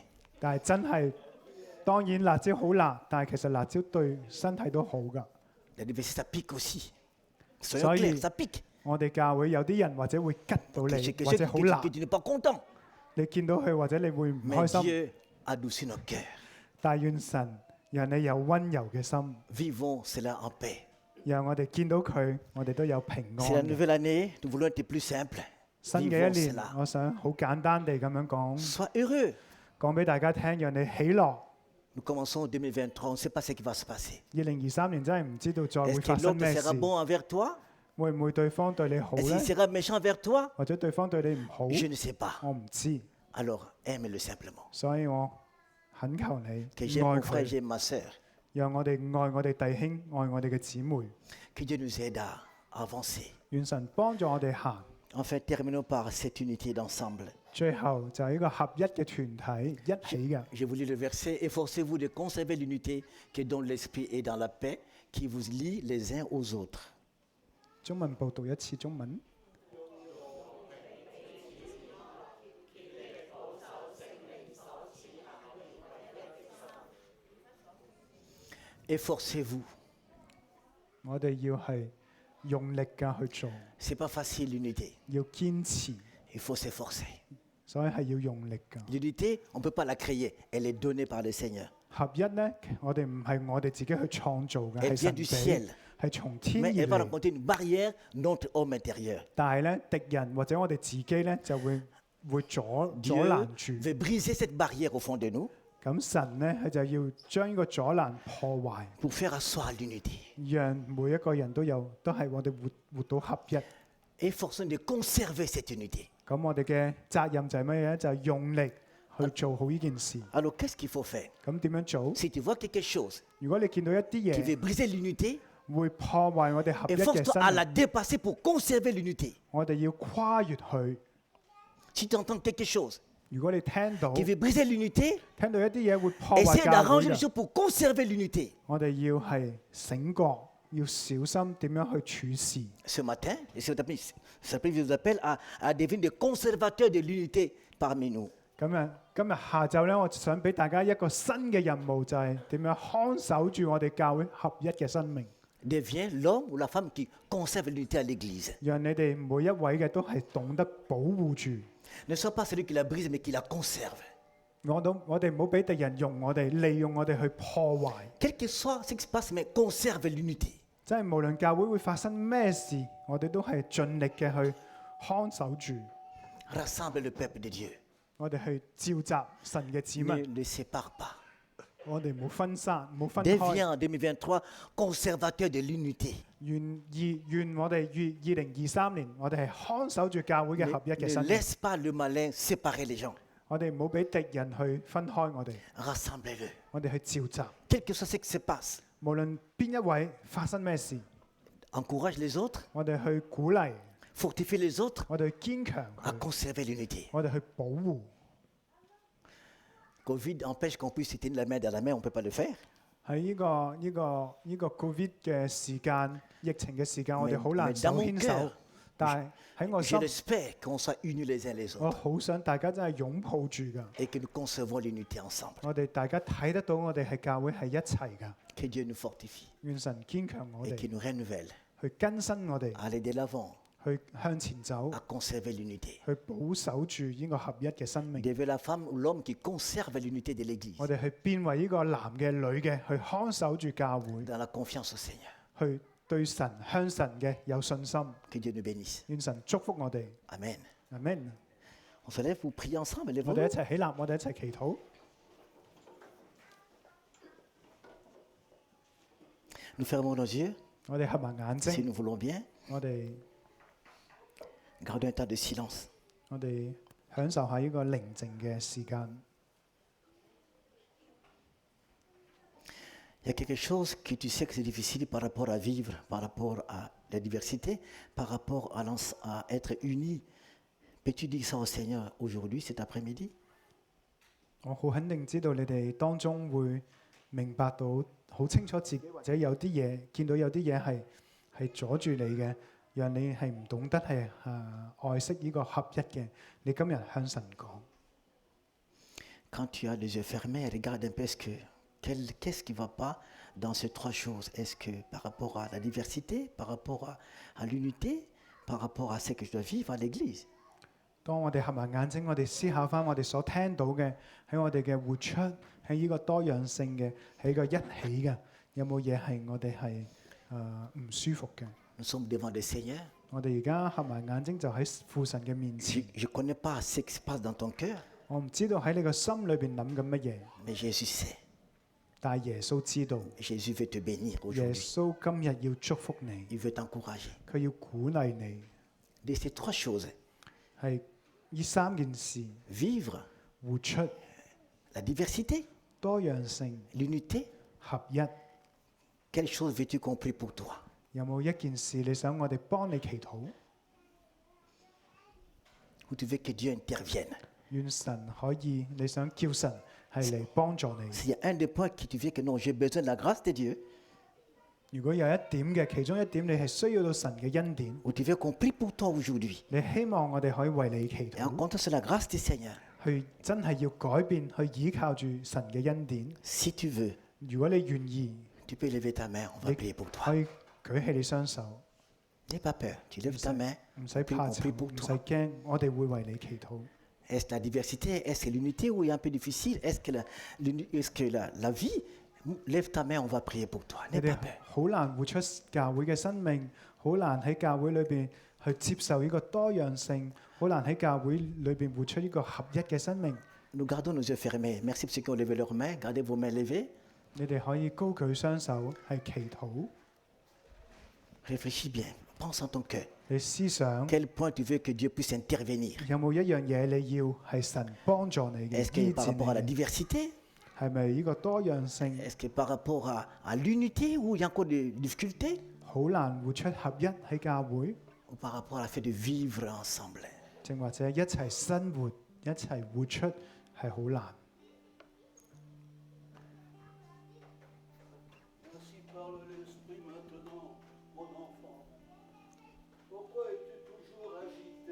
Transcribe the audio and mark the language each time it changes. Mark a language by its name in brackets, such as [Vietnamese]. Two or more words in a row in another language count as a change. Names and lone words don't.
[Cantonese] 但係真係當然辣椒好辣，但係其實辣椒對身體都好㗎。 [French] La diversité, ça pique aussi. Soyons Soyez- clairs, ça pique. [Cantonese] 我哋教會有啲人或者會吉到 [French] Que, [Cantonese] 你， [French] que- [Cantonese] 或者好辣 [French] que，tu n'es pas content. [Cantonese] 你見到佢或者你會唔 [French] Mais [Cantonese] 開心。 [French] Dieu adoucit nos cœurs. [Cantonese] 但願神讓你有温柔嘅心， [French] Vivons cela en paix. [Cantonese] 讓我哋見到佢，我哋都有平 [French] C'est la [Cantonese] 安嘅。 [French] nouvelle année, nous voulons être plus simples. [Cantonese] 新嘅 [French] Vivons [Cantonese] 一年 [French] cela.， [Cantonese] 我想好簡單地咁樣講， [French] Sois heureux. [Cantonese] 講俾大家聽，讓你喜樂。 [French] Nous commençons 2023, on ne sait pas ce qui va se passer. [Cantonese] 2023 年真係唔知道再會 [French] Est-ce que [Cantonese] 發生 [French] l'autre [Cantonese] 咩 [French] sera [Cantonese] 事， [French] bon envers toi? [Cantonese] 會唔會對方對你好 [French] Est-ce [Cantonese] 呢？ [French] qu'il sera méchant envers toi? [Cantonese] 或者對方對你唔好， [French] Je ne sais pas. [Cantonese] 我唔知。 [French] Alors, aime-le simplement. [Cantonese] 所以我懇求你 [French] Que j'aime [Cantonese] 愛 [French] mon frère, [Cantonese] 佢， [French] j'aime ma soeur. [Cantonese] 讓我哋愛我哋弟兄，愛我哋嘅姊妹。 [French] Que Dieu nous aide à avancer. [Cantonese] 願神幫助我哋行。 [French] Enfin, terminons par cette unité d'ensemble. [Cantonese] 最後就係呢個合一嘅團體，一起嘅。 [French] Je vous lis le verset. Efforcez-vous de conserver l'unité qui est dans l'esprit et dans la paix, qui vous lie les uns aux autres. [Cantonese] 中文報讀一次中文。 [French] Efforcez-vous. [Cantonese] 我哋要係用力㗎去做， [French] C'est pas facile l'unité. [Cantonese] 要堅持， [French] Il faut s'efforcer. [Cantonese] 所以係要用力㗎。 [French] L'unité, on ne peut pas la créer. Elle est donnée par le Seigneur. [Cantonese] 合一呢，我哋唔係我哋自己去創造嘅， [French] Elle [Cantonese] 係 [French] vient [Cantonese] 神 [French] du [Cantonese] 俾， [French] ciel. [Cantonese] 係從天 [French] Mais [Cantonese] 而 [French] elle va [Cantonese] 嚟。 [French] rencontrer une barrière, notre homme intérieur. [Cantonese] 但係咧，敵人或者我哋自己咧就會阻 [French] Dieu [Cantonese] 攔住。 [French] veut briser cette barrière au fond de nous [Cantonese] 咁神咧，佢就要將呢個阻攔破壞， [French] pour faire asseoir l'unité. [Cantonese] 讓每一個人都係我哋活到合一。 [French] Efforçons de conserver cette unité. [Cantonese] 咁我哋嘅責任就係乜嘢咧？就係用力去做好呢件事。 [French] Alors, qu'est-ce qu'il faut faire? [Cantonese] 咁點樣做？ [French] Si tu vois quelque chose [Cantonese] 如果你見到一啲 [French] qui [Cantonese] 嘢 [French] veut briser l'unité, [Cantonese] 會破壞我哋合一嘅 [French] efforce-toi à [Cantonese] 生 [French] la [Cantonese] 命， [French] dépasser pour conserver l'unité. [Cantonese] 我哋要跨越佢。 [French] Si tu entends quelque chose [Cantonese] 如果你聽到 [French] qui veut briser l'unité, [Cantonese] 聽到一啲嘢會破壞 [French] essaie [Cantonese] 教會 [French] d'arranger les [Cantonese] 嘅， [French] choses pour conserver l'unité. [Cantonese] 我哋要係醒覺，要小心點樣去處事。 [French] Ce matin, et cet après-midi, je vous appelle à devenir des conservateurs de l'unité parmi nous. [Cantonese] 今日下晝咧，我想俾大家一個新嘅任務，就係點樣看守住我哋教會合一嘅生命， [French] Deviens l'homme ou la femme qui conserve l'unité à l'église. [Cantonese] 讓你哋每一位嘅都係懂得保護住。 [French] Ne sois pas celui qui la brise, mais qui la conserve. [Cantonese] 我哋唔好俾敵人用我哋，利用我哋去破壞。 [French] Quel que soit ce qui se passe, mais conserve l'unité. [Cantonese] 即係無論教會會發生咩事，我哋都係盡力嘅去看守住， [French] Rassemble le peuple de Dieu. [Cantonese] 我哋去召集神嘅子 [French] Ne [Cantonese] 民， [French] le sépare pas. [Cantonese] 我哋唔好分散，唔好分開。 [French] Deviens en 2023 conservateur de l'unité. [Cantonese] 願我哋2023年，我哋係看守住教會嘅 [French] Ne, [Cantonese] 合一嘅 [French] ne [Cantonese] 生命。 [French] laisse pas le malin séparer les gens. [Cantonese] 我哋唔好俾敵人去分開我哋， [French] Rassemblez-le. [Cantonese] 我哋去召集。 [French] Quel que soit ce qui se passe, [Cantonese] 無論邊一位發生咩事， [French] encourage les autres, [Cantonese] 我哋去鼓勵， [French] fortifie les autres [Cantonese] 我哋去堅強 [French] à [Cantonese] 佢， [French] conserver l'unité. [Cantonese] 我哋去保護。 [French] Covid empêche qu'on puisse se tenir la main dans la main, on ne peut pas le faire. [Cantonese] 喺呢個 Covid 嘅時間，疫情嘅時間，我哋好難 [French] mais [Cantonese] 手 [French] dans mon [Cantonese] 牽手 [French] cœur,。 [Cantonese] 但係喺我 [French] Je [Cantonese] 心， [French] l'espère qu'on soit unis les uns les [Cantonese] 我 [French] autres [Cantonese] 好想大家真係擁抱住㗎。 [French] et que nous conservons l'unité ensemble. [Cantonese] 我哋大家睇得到，我哋係教會係一齊㗎。 [French] Que Dieu nous fortifie [Cantonese] 願神堅強我 [French] et [Cantonese] 哋， [French] qu'il nous renouvelle [Cantonese] 去更新我哋， [French] à aller de l'avant [Cantonese] 去向前走， [French] à conserver l'unité. [Cantonese] 去保守住呢個合一嘅生命。 [French] Devenir la femme ou l'homme qui conserve l'unité de l'Église [Cantonese] 我哋去變為呢個男嘅、女嘅，去看守住教會， [French] dans la confiance au Seigneur. [Cantonese] 去對神向神嘅有信心。 [French] Que Dieu nous bénisse. [Cantonese] 願神祝福我哋。 [French] Amen. [Cantonese] Amen。 [French] On se lève pour prier ensemble. [Cantonese] 我 [French] Lève-nous. [Cantonese] 哋一齊起立，我哋一齊祈禱。 [French] Nous fermons nos yeux [Cantonese] 我哋合埋眼 [French] si [Cantonese] 睛， [French] nous voulons bien. [Cantonese] 我哋 [French] Gardons un temps de silence. [Cantonese] 我哋享受下呢個寧靜嘅時間。 [French] Il y a quelque chose que tu sais que c'est difficile par rapport à vivre, par rapport à la diversité, par rapport à être unis. Peux-tu dire ça au Seigneur aujourd'hui, cet après-midi? [Cantonese] 我好肯定知道你哋當中會明白到好清楚自己，或者有啲嘢見到有啲嘢係阻住你嘅，讓你係唔懂得係愛惜呢個合一嘅。你今日向神講， [French] Quand tu as les yeux fermés, regarde un peu qu'est-ce qui ne va pas dans ces trois choses. Est-ce que par rapport à la diversité, par rapport à l'unité, par rapport à ce que je dois vivre à l'Église? [Cantonese] 當我哋合埋眼睛，我哋思考翻我哋所聽到嘅，喺我哋嘅活出，喺呢個多樣性嘅，喺個一起嘅，有冇嘢係我哋係唔舒服嘅？ [French] Nous sommes devant le Seigneur. [Cantonese] 我哋而家合埋眼睛就喺父神嘅面 [French] Je [Cantonese] 前， [French] ne connais pas ce qui se passe dans ton cœur, [Cantonese] 我唔知道喺你個心裏邊諗緊乜嘢， [French] mais Jésus sait. [Cantonese] 但係耶穌知道， [French] Jésus veut te bénir [Cantonese] 耶 [French] aujourd'hui. [Cantonese] 穌今日要祝福你， [French] Il veut t'encourager. [Cantonese] 佢要鼓勵你， [French] De ces trois choses, [Cantonese] 係呢三件事： [French] vivre [Cantonese] 活出、 [French] la diversité, [Cantonese] 多樣性、 [French] l'unité, [Cantonese] 合一。 [French] quelle chose veux-tu qu'on prie pour toi? [Cantonese] 有冇一件事你想我哋幫你祈禱？ [French] Ou tu veux que Dieu intervienne? [Cantonese] 願神可以，你想叫神係嚟幫助你。 [French] S'il y a un des points que tu veux que non, j'ai besoin de la grâce de Dieu, [Cantonese] 如果有一點嘅，其中一點你係需要到神嘅恩典， [French] ou tu veux qu'on prie pour toi aujourd'hui, [Cantonese] 你希望我哋可以為你祈 [French] et en [Cantonese] 禱， [French] comptant sur la grâce du Seigneur, [Cantonese] 去真係要改變，去依靠住神嘅恩典。 [French] si tu veux, [Cantonese] 如果你願意， [French] tu peux lever ta main, on va [Cantonese] 你 [French] prier pour toi. [Cantonese] 可以舉起你雙手， [French] N'aie pas peur, tu lèves ta main. [Cantonese] 唔使怕 [French] on [Cantonese] 醜， [French] prie pour [Cantonese] 唔使 [French] toi. [Cantonese] 驚，我哋會為你祈禱。 [French] Est-ce la diversité? Est-ce que l'unité ou est un peu difficile? Est-ce que la vie? Lève ta main, on va prier pour toi. [Cantonese] 你 [French] N'aie [Cantonese] 哋 [French] pas peur. [Cantonese] 好難活出教會嘅生命，好難喺教會裏邊去接受呢個多樣性，好難喺教會裏邊活出呢個合一嘅生命。 [French] Nous gardons nos yeux fermés. Merci pour ceux qui ont levé leurs mains. Gardez vos mains levées. [Cantonese] 你哋可以高舉雙手係祈禱， [French] Réfléchis bien. Pense en ton cœur. [Cantonese] 你思想 [French] Quel point tu veux que Dieu puisse intervenir? [Cantonese] 有冇一樣嘢你要係神幫助你嘅 [French] Est-ce que [Cantonese] 醫 [French] par [Cantonese] 治 [French] rapport à la [Cantonese] 你嘅？ [French] diversité? [Cantonese] 係咪呢個多樣性 [French] Est-ce que par rapport à l'unité ou il y a encore des difficultés? [Cantonese] 好難活出合一喺教會， [French] Ou par rapport à la fait de vivre ensemble? [Cantonese] 正或者一齊生活、一齊活出係好難。 [French] Ainsi parle l'Esprit maintenant, mon enfant. Pourquoi es-tu toujours agité?